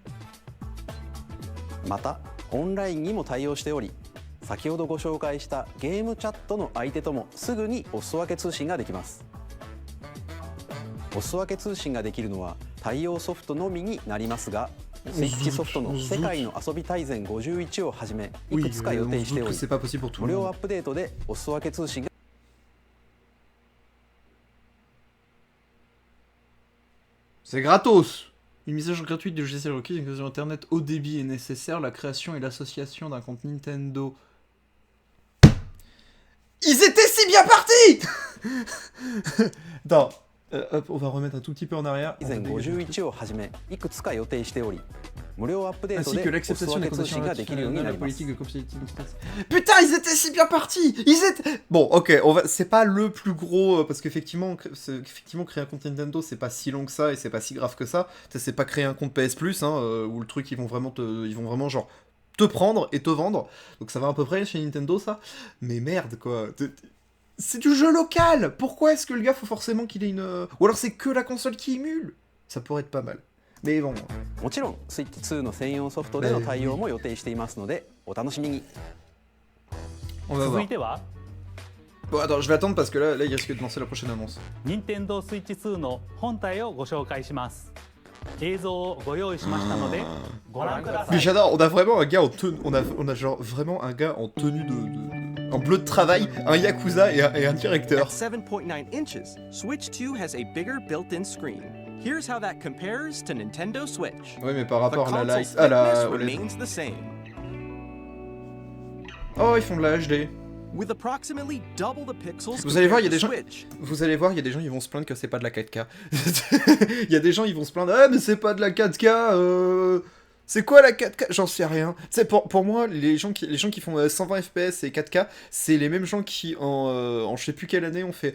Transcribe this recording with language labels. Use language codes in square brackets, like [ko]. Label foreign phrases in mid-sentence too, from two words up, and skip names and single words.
[ja] またオンラインにも対応しており、先ほどご紹介したゲームチャットの相手ともすぐにお裾分け通信ができます。お裾分け通信ができるのは対応ソフトのみになりますが、スイッチソフトの世界の遊び大全51をはじめいくつか予定しており、無料アップデートでお裾分け通信が [fr] C'est gratos. Une mise à jour gratuite du logiciel requis, une connexion internet haut débit est nécessaire, la création et l'association d'un compte Nintendo. Ils étaient si bien partis. Attends, hop, on va remettre un tout petit peu en arrière. [ja] 以前51をはじめいくつか予定しており、無料アップデート [fr] Ainsi [ja] で [fr] que [ja] お裾 [fr] l'acceptation [ja] 分 [fr] des [ja] け通信 [fr] conditions [ja] ができるようにな [fr] la [ja] ります。 [fr] politique de compétitivité. Putain, ils étaient si bien partis. Ils étaient. Bon, ok, c'est pas le plus gros parce qu'effectivement, créer un compte Nintendo, c'est pas si long que ça et c'est pas si grave que ça. C'est pas créer un compte PS Plus, hein, où le truc ils vont vraiment genre te prendre et te vendre. Donc ça va à peu près chez Nintendo ça. Mais merde quoi. C'est du jeu local. Pourquoi est-ce que le gars faut forcément qu'il ait une ou alors c'est que la console qui émule. Ça pourrait être pas mal. Mais bon. [ja] もちろんスイッチ2の専用ソフトでの対応も予定していますのでお楽しみに。 [fr] On va [ja] 続 [fr] voir. [ja] いては [fr] Bon, attends, je vais attendre parce que là il risque de lancer la prochaine annonce. [ja] Nintendo Switch 2の本体をご紹介します。映像をご用意しましたのでご覧くださ [fr] Mais [ja] い。 [fr] j'adore, on a vraiment un gars en tenue, on a genre vraiment un gars en tenue en bleu de travail, un yakuza et un directeur. [en] At 7.9 inches, Switch 2 has a bigger built-in screen. Here's how that compares to Nintendo Switch. [fr] Ouais, mais par [en] The [fr] rapport à la [en] console's [fr] light, à la [en] thickness [fr] OLED. [en] remains the same. [fr] Oh, ils font de la HD. [en] With approximately double the pixels [fr] Vous allez voir, il y a des [en] compared [fr] gens. [en] to Switch. [fr] Vous allez voir, il y a des gens, ils vont se plaindre que c'est pas de la 4K. Il y a des gens, ils vont se plaindre. Ah, mais c'est pas de la 4K. C'est quoi la 4K? J'en sais rien. C'est pour moi, les gens qui font 120 FPS et 4K, c'est les mêmes gens qui en je sais plus quelle année ont fait.